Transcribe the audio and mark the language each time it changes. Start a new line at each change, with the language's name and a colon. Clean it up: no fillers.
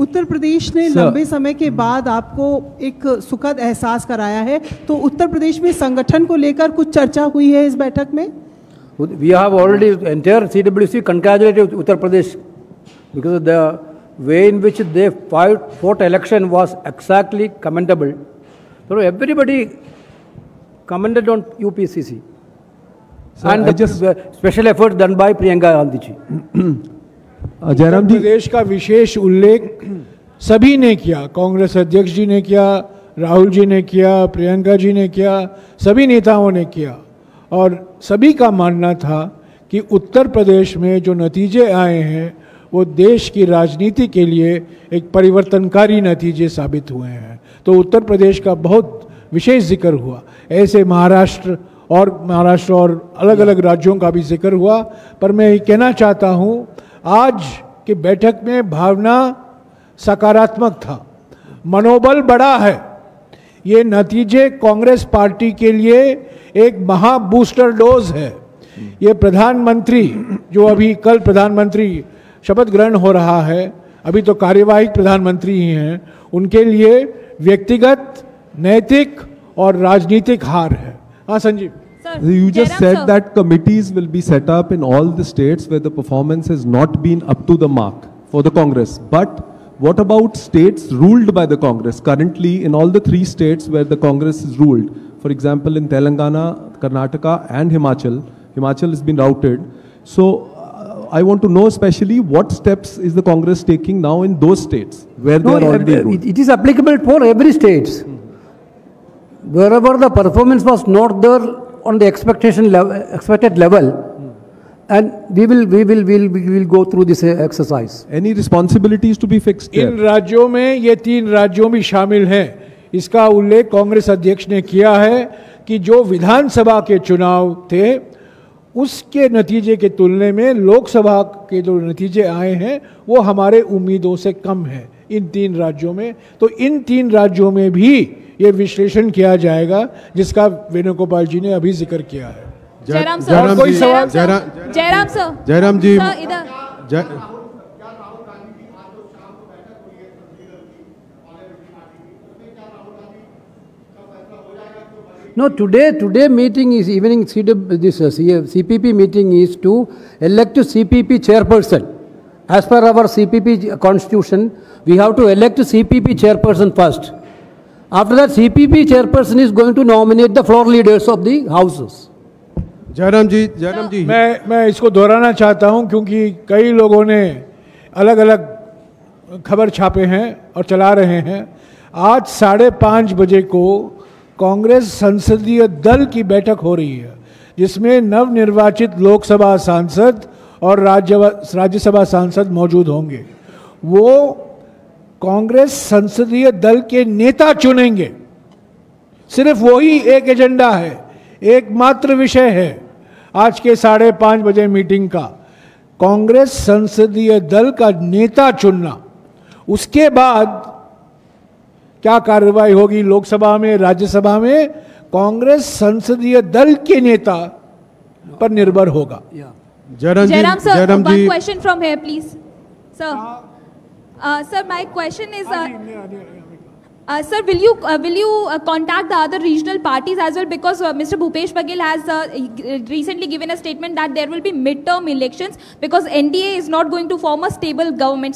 Hindi: उत्तर प्रदेश ने लंबे समय के बाद आपको एक सुखद एहसास कराया है, तो उत्तर प्रदेश में संगठन को लेकर कुछ चर्चा हुई है इस बैठक में?
English: We have already entire CWC congratulated Uttar Pradesh because the way in which they fought election was exactly commendable. So everybody commented on UPCC. So and the special effort done by Priyanka Gandhi ji.
Hindi: Jairam जी, प्रदेश का विशेष उल्लेख सभी ने किया. कांग्रेस अध्यक्ष जी ने किया, राहुल जी ने किया, प्रियंका जी ने किया, सभी नेताओं ने किया और सभी का मानना था कि उत्तर प्रदेश में जो नतीजे आए हैं वो देश की राजनीति के लिए एक परिवर्तनकारी नतीजे साबित हुए हैं. तो उत्तर प्रदेश का बहुत विशेष जिक्र हुआ. ऐसे महाराष्ट्र और अलग अलग राज्यों का भी जिक्र हुआ. पर मैं ये कहना चाहता हूँ, आज की बैठक में भावना सकारात्मक था, मनोबल बड़ा है. ये नतीजे कांग्रेस पार्टी के लिए एक महा बूस्टर डोज है. ये प्रधानमंत्री जो अभी कल प्रधानमंत्री शपथ ग्रहण हो रहा है, अभी तो कार्यवाही प्रधानमंत्री ही हैं, उनके लिए व्यक्तिगत, नैतिक और राजनीतिक हार है. हाँ Sanjeev.
English: You just said that committees will be set up in all the states where the performance has not been up to the mark for the Congress. But what about states ruled by the Congress? Currently, in all the 3 states where the Congress is ruled, for example, in Telangana, Karnataka and Himachal has been routed. So, I want to know especially what steps is the Congress taking now in those states where they are already ruled? It is applicable for every state. Wherever the performance was not there on the expected level, and we will go through this exercise. Any responsibilities to be fixed there?
Hindi: इन राज्यों में ये 3 राज्यों भी शामिल हैं. इसका उल्लेख कांग्रेस अध्यक्ष ने किया है कि जो विधानसभा के चुनाव थे उसके नतीजे के तुलने में लोकसभा के जो नतीजे आए हैं वो हमारे उम्मीदों से कम है इन 3 राज्यों में. तो इन 3 राज्यों में भी ये विश्लेषण किया जाएगा जिसका वेणुगोपाल जी ने अभी जिक्र किया है. जयराम सर, कोई सवाल? जयराम जी, इधर.
English: No, today meeting is evening. CPP meeting is to elect CPP chairperson. As per our CPP constitution, we have to elect CPP chairperson first. After that, CPP chairperson is going to nominate the floor leaders of the houses.
Hindi: Jairam जी, मैं इसको दोहराना चाहता हूं क्योंकि कई लोगों ने अलग अलग खबर छापे हैं और चला रहे हैं. आज 5:30 बजे को कांग्रेस संसदीय दल की बैठक हो रही है जिसमें नवनिर्वाचित लोकसभा सांसद और राज्यसभा सांसद मौजूद होंगे. वो कांग्रेस संसदीय दल के नेता चुनेंगे. सिर्फ वही एक एजेंडा है, एकमात्र विषय है आज के 5:30 बजे मीटिंग का, कांग्रेस संसदीय दल का नेता चुनना. उसके बाद क्या कार्रवाई होगी लोकसभा में, राज्यसभा में, कांग्रेस संसदीय दल के नेता पर निर्भर होगा.
English: Jairam sir, one question from here, please. Sir, sir, my question is, sir, will you contact the other regional parties as well, because Mr. Bhupesh Baghel has recently given a statement that there will be midterm elections because NDA is not going to form a stable government.